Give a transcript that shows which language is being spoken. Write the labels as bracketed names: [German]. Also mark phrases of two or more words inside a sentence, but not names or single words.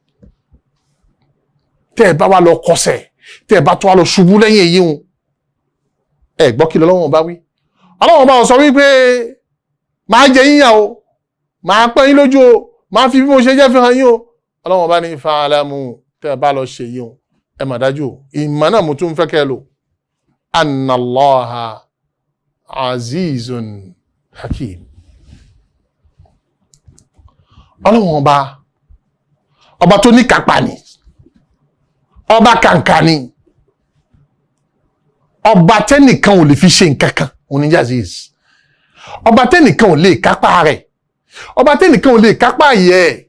[Yoruba] tẹ́ ẹ bá wá lọ kọsẹ̀ tẹ́ ẹ bá tó wá lọ ṣubú lẹ́yìn èyí hun ẹ gbọ́ kí lọ́wọ́n bá wí Ọlọ́run bá sọ wípé máa jẹ yíyà o máa pẹ́ yín lójú o máa fi bí mo ṣe jẹ́ fi hàn yín o Ọlọ́run bá ní fa'alamu tẹ́ ẹ bá lọ ṣe yìí hun ẹ mà dájú ìmọ̀ náà mo tún fẹ́ kẹ́ lò [Arabic] أن الله عزيز حكيم [Yoruba] Ọlọ́run ọba tó ní kápá ni ọba kàǹkà ni ọba tẹ́nìkan ò lè fi ṣe nǹkan kan oníjàzíz ọba tẹ́nìkan ò lè kápá rẹ̀ ọba tẹ́nìkan ò lè kápá yẹ